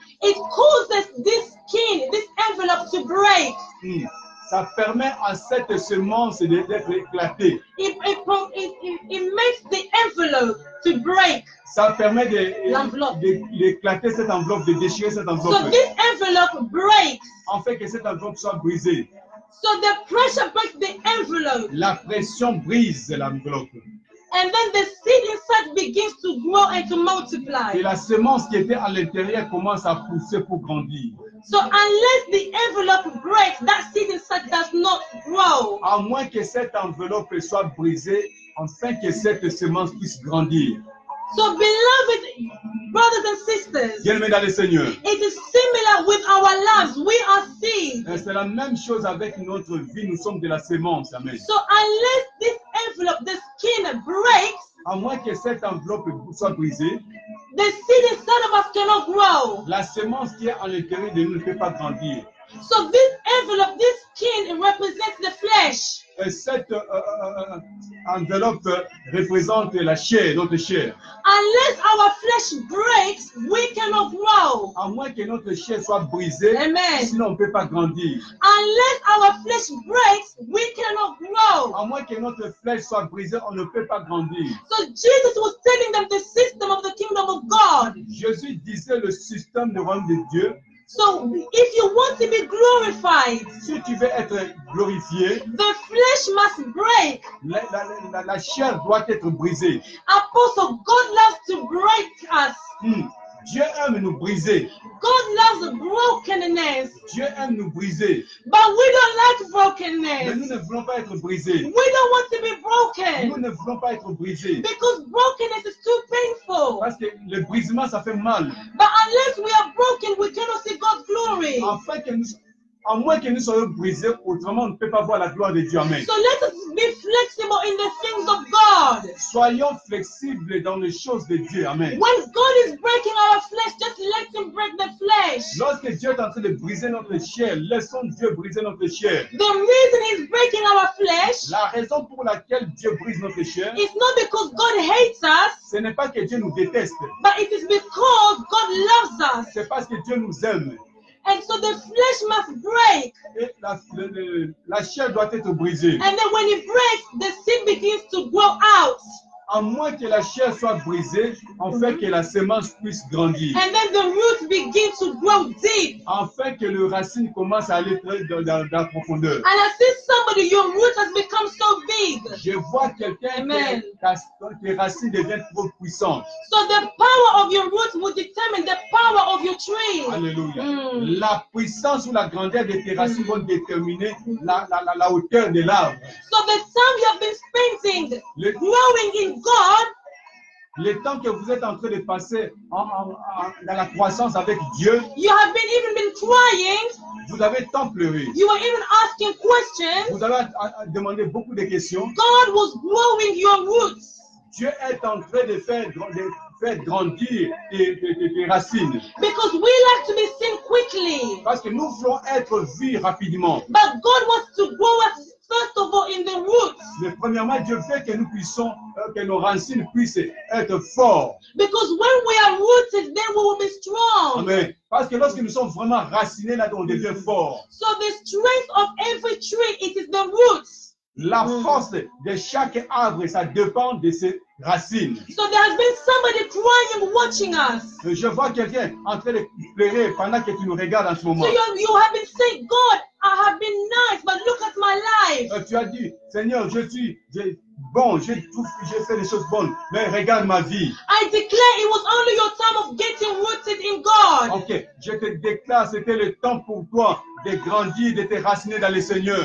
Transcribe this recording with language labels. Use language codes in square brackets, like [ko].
[en] it causes this skin, this envelope to break. [fr] ça permet à cette semence d'être éclatée. [en] It makes the envelope to break. [fr] Ça permet L'enveloppe. d'éclater cette enveloppe, de déchirer cette [en] So [fr] enveloppe, [en] this envelope breaks. [fr] en fait que cette enveloppe soit brisée. [en] So the pressure breaks the envelope. [fr] La pression brise l'enveloppe. [en] And then the seed inside begins to grow and to [fr] Et [en] multiply. [fr] la semence qui était à l'intérieur commence à pousser pour grandir. [en] So unless the envelope breaks, that seed inside does not grow. [fr] À moins que cette enveloppe soit brisée, afin que cette semence puisse grandir. [en] So beloved brothers and sisters, [fr] Bien-aimés dans le Seigneur, [en] it is similar with our lives. We are seed. [fr] c'est la même chose avec notre vie. Nous sommes de la semence. Amen. [en] So unless this envelope, the skin breaks, [fr] À moins que cette enveloppe soit brisée, [en] the seed inside of us cannot grow. [fr] la semence qui est à l'intérieur de nous ne peut pas grandir. [en] So this envelope, this skin represents the flesh. [fr] Et cette enveloppe représente la chair, notre chair. [en] Unless our flesh breaks, we cannot grow. [fr] À moins que notre chair soit brisée, Amen. sinon on ne peut pas grandir. [en] Unless our flesh breaks, we cannot grow. [fr] À moins que notre flèche soit brisée, on ne peut pas grandir. [en] So Jesus was telling them the system of the kingdom of God. [fr] Jésus disait le système du royaume de Dieu. [en] So if you want to be glorified, [fr] Si tu veux être glorifié, [en] the flesh must break. [fr] la chair doit être brisée. [en] Apostle, God loves to break us. [fr] Dieu aime nous briser. [en] God loves brokenness. [fr] Dieu aime nous briser. [en] But we don't like [fr] Mais [en] brokenness. [fr] nous ne voulons pas être brisés. [en] We don't want to be [fr] Nous [en] broken. [fr] ne voulons pas être brisés. [en] Because brokenness is too painful. [fr] Parce que le brisement, ça fait mal. [en] But unless we are broken, we cannot see God's glory. [fr] À moins que nous soyons brisés, autrement on ne peut pas voir la gloire de Dieu. Amen. [en] So let us be flexible in the things of God. [fr] Soyons flexibles dans les choses de Dieu. Amen. [en] When God is breaking our flesh, just let Him break the flesh. [fr] Lorsque Dieu est en train de briser notre chair, laissons Dieu briser notre chair. [en] The reason He's breaking our flesh [fr] La raison pour laquelle Dieu brise notre chair, [en] is not because God hates us, [fr] ce n'est pas que Dieu nous déteste, [en] but it is because God loves us. [fr] c'est parce que Dieu nous aime. [en] And so the flesh must break. [fr] Et la chair doit être brisée. [en] And then when it breaks, the seed begins to grow out. [fr] À moins que la chair soit brisée, afin que la semence puisse grandir. [en] And then the roots begin to grow deep. [fr] Afin que le racine commence à aller très dans la profondeur. [en] And I see somebody, your root has become so big. [fr] Je vois quelqu'un Amen. que les racines deviennent trop puissantes. [en] So the power of your roots will determine the power of your tree. [fr] Alléluia. La puissance ou la grandeur de tes racines vont déterminer la hauteur de l'arbre. [en] So the time you have been spending growing in God, [fr] Le temps que vous êtes en train de passer dans la croissance avec Dieu, [en] you have even been crying, [fr] vous avez tant pleuré. [en] you were even asking questions. [fr] Vous avez demandé beaucoup de questions. [en] God was growing your roots. [fr] Dieu est en train de faire grandir tes racines. [en] Because we like to be seen quickly. [fr] Parce que nous voulons être vus rapidement. [en] But God wants to grow us first of all in the roots. [fr] Mais premièrement, Dieu veut que nous puissions, que nos racines puissent être fortes. [en] Because when we are rooted, then we will be strong. Amen. [fr] Parce que lorsque nous sommes vraiment racinés, là, on devient fort. [en] So the strength of every tree, it is the roots. [fr] La force de chaque arbre, ça dépend de ses racines. [en] So there has been somebody crying, watching us. [fr] Je vois quelqu'un en train de pleurer pendant que tu nous regardes en ce moment. [en] So you have been saying, God, I have been nice, but look at my life. [fr] Tu as dit, Seigneur, je suis bon, j'ai fait des choses bonnes, mais regarde ma vie. [en] I declare it was only your time of getting rooted in God. [fr] Ok, je te déclare, c'était le temps pour toi de grandir, de te raciner dans le Seigneur.